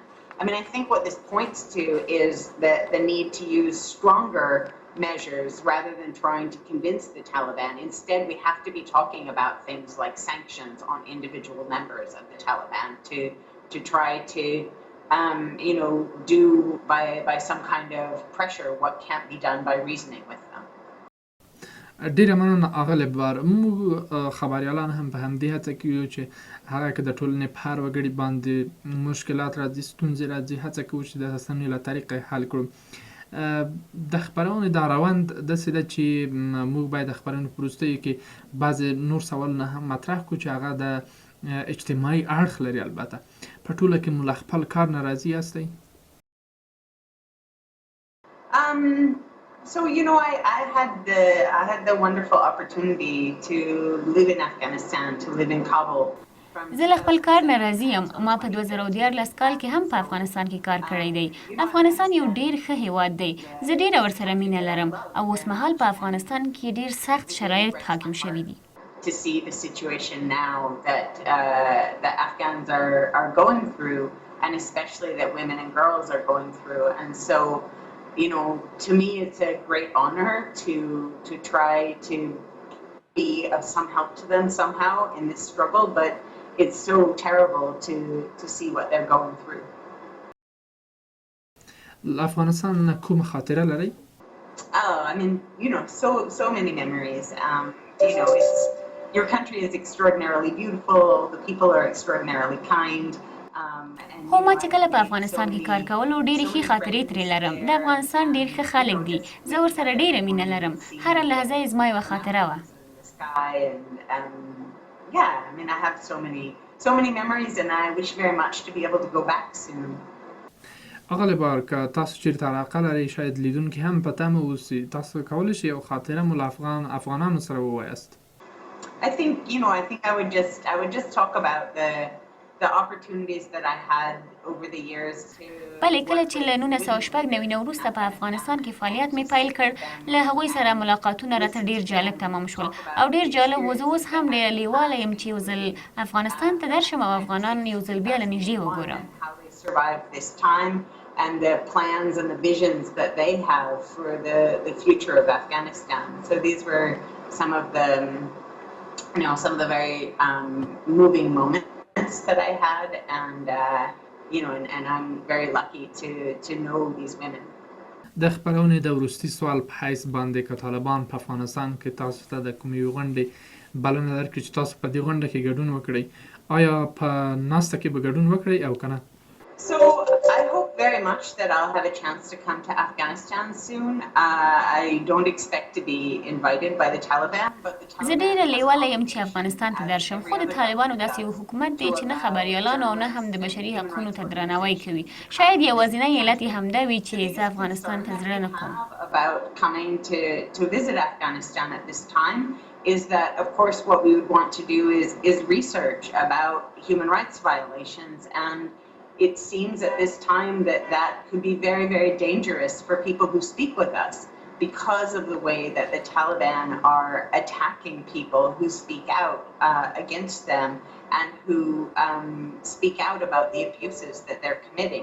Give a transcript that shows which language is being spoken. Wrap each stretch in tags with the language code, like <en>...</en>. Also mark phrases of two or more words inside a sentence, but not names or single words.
<en>I mean, I think what this points to is that the need to use stronger measures rather than trying to convince the Taliban. Instead, we have to be talking about things like sanctions on individual members of the Taliban to try to, do by some kind of pressure what can't be done by reasoning with them.</en> <ps>ډیره مننه اغلب بار موږ خبريالان هم په همدې هڅه کې یو چې هغه که د ټولنې په هر وګړي باندې مشکلات راځي ستونزې راځي هڅه کوو چې د رسنیو له طریقې حل کړو د خبرونې دا روند داسې ده چې موږ باید د خبرونې په وروستیو کې بعضې نور سوالونه هم مطرح کړو چې هغه د اجتماعي اړخ لري البته په ټوله کې مو له خپل کار نه راضي یاستئ</ps> <en>So, I had the wonderful opportunity to live in Afghanistan, to live in Kabul.</en> <ps>زه له خپل کار نه راضي یم. ما په 2014 کال کې هم په افغانستان کې کار کړی دی. افغانستان یو ډیر ښه هیواد دی. زه ډیره ورسره مینه لرم او اوس مهال په افغانستان کې ډیر سخت شرایط حاکم شوي دي.</ps> <en>To see the situation now that Afghans are going through, and especially that women and girls are going through, and so. To me, it's a great honor to try to be of some help to them somehow in this struggle, but it's so terrible to see what they're going through.</en> <ps>افغانستان کوم خاطره لري؟</ps> <en>Oh, I mean, so many memories. It's your country is extraordinarily beautiful. The people are extraordinarily kind.</en> <ps>خو ما چې کله په افغانستان کې کار کولو ډېرې ښې خاطرې ترې لرم. د افغانستان ډېر ښه خلک دي. زه ورسره ډېره مینه لرم. هره لحظه یې زما یوه خاطره وه.</ps> <en>I have so many memories and I wish very much to be able to go back soon.</en> <ps>اغلی بار که تاسو چیرته علاقه لرئ شاید لیدونکي هم په تمه اوسي تاسو کولی شئ یو خاطره مو له افغانانو سره ووایاست.</ps> <en>I think I would just talk about the opportunities that I had over the years to</en> <ps>بله کله چې له 1999 وروسته په افغانستان کې فعالیت مې پیل کړ له هغوی سره ملاقاتونه راته ډیر جالب تمام شول او ډیر جالب و. زه اوس هم ډیره لیواله یم چې یو ځل افغانستان ته درشم او افغانان یو ځل بیا له نږدې وګورم.</ps> <en>And the plans and the visions that they have for the future of Afghanistan. So these were some of the very moving moments that I had, and I'm very lucky to know these women.</en> <ps>د خبرونې د وروستي سوال په حیث باندې که طالبان په افغانستان کې تاسو ته د کومې غونډې بلنه درکړي چې تاسو په دې غونډه کې ګډون وکړئ آیا په ناسته کې به ګډون وکړئ او که نه؟</ps> <en>So I hope very much that I'll have a chance to come to Afghanistan soon. I don't expect to be invited by the Taliban, but the Taliban.</en> <ps>زه ډیره لیواله یم چې افغانستان ته درشم خو د طالبانو داسې یو حکومت دی چې نه خبریالانو او نه هم د بشري حقونو ته درناوی کوي. شاید یوازینی علت یې همدا وي چې زه افغانستان ته زړه نه کوم.</ps> <en>About coming to visit Afghanistan at this time is that of course what we would want to do is research about human rights violations, and it seems at this time that could be very, very dangerous for people who speak with us because of the way that the Taliban are attacking people who speak out against them and who speak out about the abuses that they're committing.</en>